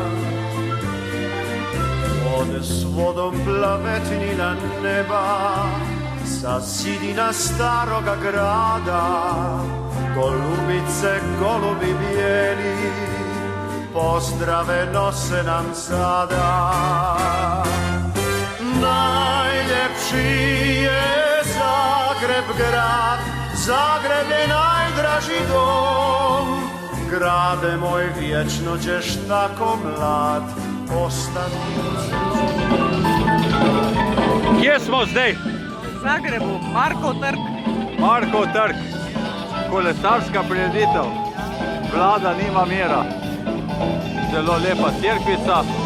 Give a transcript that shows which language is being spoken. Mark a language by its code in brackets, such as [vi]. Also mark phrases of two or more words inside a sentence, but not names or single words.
[hr] Ode s vodom plavetnina neba, sa zidina staroga grada, golubice, golubi bijeli, pozdrave nose nam sada. Najljepši je Zagreb grad, Zagreb je najdraži dom, grade moj, vječno ćeš tako mlad ostati. [sl] Kje smo zdaj? V Zagrebu, Markov trg. Markov trg, kolesarska prireditev, vlada nima mira, zelo lepa cerkvica.